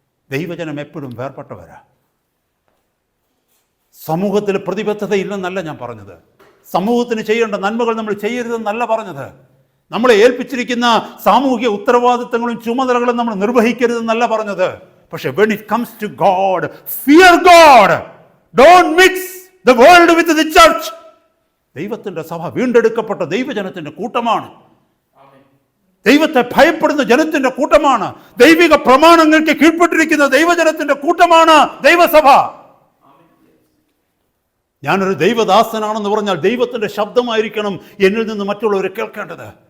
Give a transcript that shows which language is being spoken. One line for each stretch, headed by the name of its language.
Malayalam: ദൈവജനം എപ്പോഴും വേർപെട്ടവരാ. സമൂഹത്തിൽ പ്രതിബദ്ധതയില്ലെന്നല്ല ഞാൻ പറഞ്ഞത്. സമൂഹത്തിന് ചെയ്യേണ്ട നന്മകൾ നമ്മൾ ചെയ്യരുതെന്നല്ല പറഞ്ഞത്. നമ്മളെ ഏൽപ്പിച്ചിരിക്കുന്ന സാമൂഹിക ഉത്തരവാദിത്തങ്ങളും ചുമതലകളും നമ്മൾ നിർവഹിക്കരുതെന്നല്ല പറഞ്ഞത്.
English: പക്ഷെ when it comes to God, fear God. Don't mix the world with the church.
Malayalam: ദൈവത്തിൻ്റെ സഭ വീണ്ടെടുക്കപ്പെട്ട ദൈവജനത്തിൻ്റെ കൂട്ടമാണ്. ദൈവത്തെ ഭയപ്പെടുന്ന ജനത്തിൻ്റെ കൂട്ടമാണ്. ദൈവിക പ്രമാണങ്ങൾക്ക് കീഴ്പ്പെട്ടിരിക്കുന്ന ദൈവജനത്തിൻ്റെ കൂട്ടമാണ് ദൈവസഭ. ഞാനൊരു ദൈവദാസനാണെന്ന് പറഞ്ഞാൽ ദൈവത്തിൻ്റെ ശബ്ദമായിരിക്കണം എന്നിൽ നിന്ന് മറ്റുള്ളവരെ കേൾക്കേണ്ടത്.